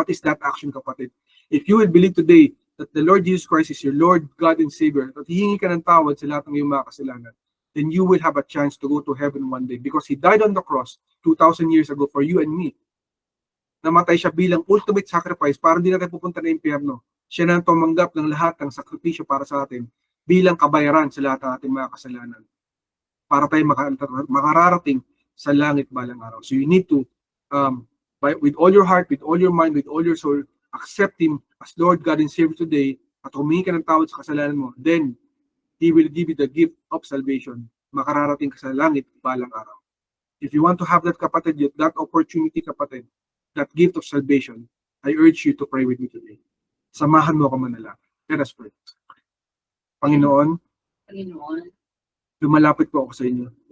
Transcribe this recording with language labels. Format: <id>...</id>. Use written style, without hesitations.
<en>What is that action, kapatid? If you will believe today that the Lord Jesus Christ is your Lord, God, and Savior, at hihingi ka ng tawad sa lahat ng iyong mga kasalanan, then you will have a chance to go to heaven one day because He died on the cross 2,000 years ago for you and me.</en> <tl>Namatay siya bilang ultimate sacrifice para hindi natin pupunta na impyerno. Siya na tumanggap ng lahat ng sakripisyo para sa atin bilang kabayaran sa lahat ng ating mga kasalanan para tayo makararating sa langit balang araw.</tl> <en>So you need to, with all your heart, with all your mind, with all your soul, accept Him as Lord, God, and Savior today at humingi ka ng tawad sa kasalanan mo. Then, He will give you the gift of salvation. Makararating ka sa langit balang araw. If you want to have that, kapatid, that opportunity, kapatid, that gift of salvation, I urge you to pray with me today.</en> <tl>Samahan mo ako manalangin. Let us pray. Panginoon, lumalapit po ako sa inyo.</tl>